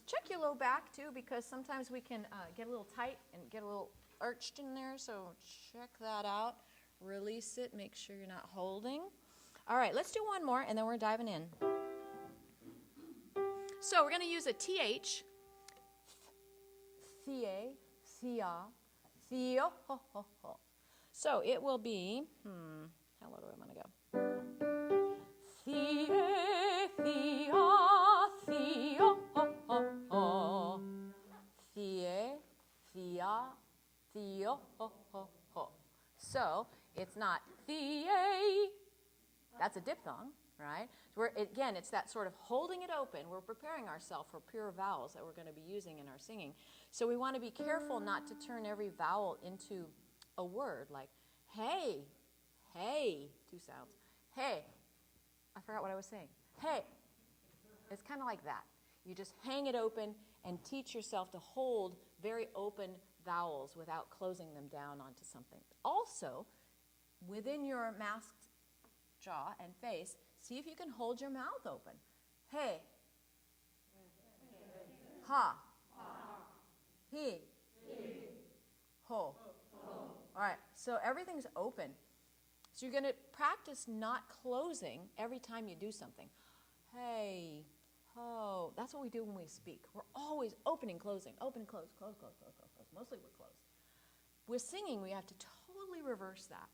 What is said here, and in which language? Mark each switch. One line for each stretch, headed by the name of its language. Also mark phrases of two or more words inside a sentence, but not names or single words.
English: Check your low back too, because sometimes we can get a little tight and get a little arched in there. So check that out. Release it. Make sure you're not holding. All right, let's do one more, and then we're diving in. So we're going to use a TH. Thea, thea, theo, ho, ho, ho. So it will be, how low do I want to go? Thea, thea, theo, ho, ho, ho. Thea, thea, theo, ho, ho, ho. So it's not thea. That's a diphthong, right? Again, it's that sort of holding it open. We're preparing ourselves for pure vowels that we're going to be using in our singing. So we want to be careful not to turn every vowel into a word, like hey, hey, two sounds. Hey, I forgot what I was saying. Hey, it's kind of like that. You just hang it open and teach yourself to hold very open vowels without closing them down onto something. Also, within your masked jaw and face, see if you can hold your mouth open. Hey, ha, he, ho. All right, so everything's open. So you're going to practice not closing every time you do something. Hey, ho. That's what we do when we speak. We're always opening, closing, open, close, close, close, close, close, close. Mostly we're closed. With singing, we have to totally reverse that.